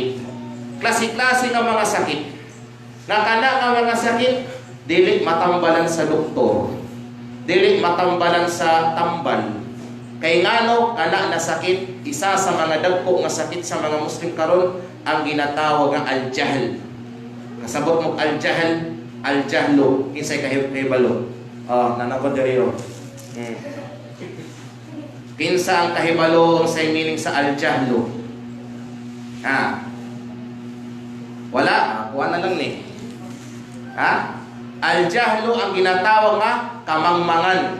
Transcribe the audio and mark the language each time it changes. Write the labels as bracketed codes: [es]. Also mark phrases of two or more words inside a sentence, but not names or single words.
[ceb] Klase-klase nga mga sakit. Nga kana nga mga sakit, dili matambalan sa doktor, dili matambalan sa tambal. Kay ngano kana na sakit, isa sa mga dagko nga sakit sa mga Muslim karon ang ginatawag nga al-jahl. Kasabot mo [ar] الجهل، الجهل, [ceb] kinsay kahibalo. Nanabod diri ro. Kinsa ang kahibalo ang say meaning sa al-jahlu? Wala, kuha na lang ni. Al-jahlu ang ginatawag nga kamangmangan.